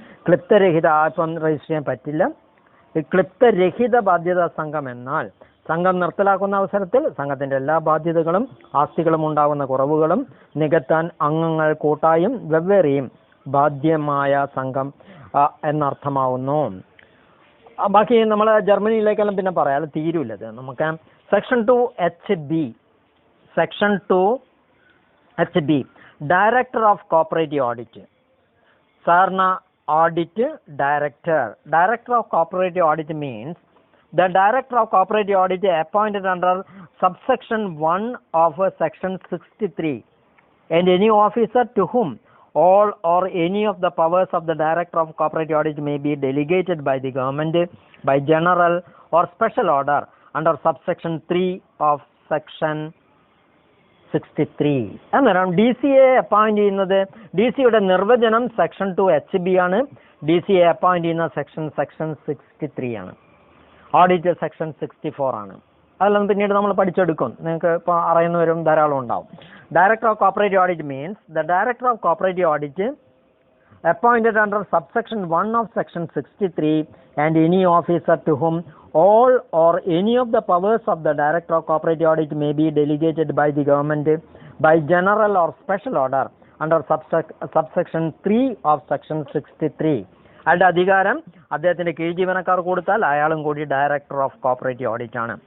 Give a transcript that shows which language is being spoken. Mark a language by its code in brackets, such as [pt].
[ml] ക്ലിപ്തരഹിത ഇപ്പം രജിസ്റ്റർ ചെയ്യാൻ പറ്റില്ല. ക്ലിപ്തരഹിത ബാധ്യതാ സംഘം എന്നാൽ സംഘം നിർത്തലാക്കുന്ന അവസരത്തിൽ സംഘത്തിൻ്റെ എല്ലാ ബാധ്യതകളും ആസ്തികളും ഉണ്ടാകുന്ന കുറവുകളും നികത്താൻ അംഗങ്ങൾ കൂട്ടായും വെവ്വേറെയും ബാധ്യമായ സംഘം എന്നർത്ഥമാവുന്നു. ബാക്കി നമ്മൾ ജർമ്മനിയിലേക്കെല്ലാം പിന്നെ പറയാം, അത് തീരുമില്ലത് നമുക്ക്. Section 2HB. Section 2HB director of cooperative audit. [en] സാധാരണ audit director of cooperative audit means the director of cooperative audit appointed under subsection 1 of section 63 and any officer to whom all or any of the powers of the director of cooperative audit may be delegated by the government by general or special order under subsection 3 of section 63. [ml] അന്നേരം DCA appoint ചെയ്യുന്നത്, DCയുടെ നിർവചനം section 2HB ആണ്. DCA appoint ചെയ്യുന്ന section 63 ആണ്. Audit section 64 ആണ്. അതെല്ലാം പിന്നീട് നമ്മൾ പഠിച്ചെടുക്കും. നിങ്ങൾക്ക് ഇപ്പോൾ അറിയുന്നവരും ധാരാളം ഉണ്ടാവും. [en] Director of cooperative audit means the director of cooperative audit appointed under subsection 1 of section 63 and any officer to whom all or any of the powers of the director of cooperative audit may be delegated by the government by general or special order under subsection 3 of section 63. [ml] അയാളുടെ അധികാരം അദ്ദേഹത്തിന്റെ കീഴ് ജീവനക്കാർ കൊടുത്താൽ അയാളും കൂടി director of cooperative audit ആണ്.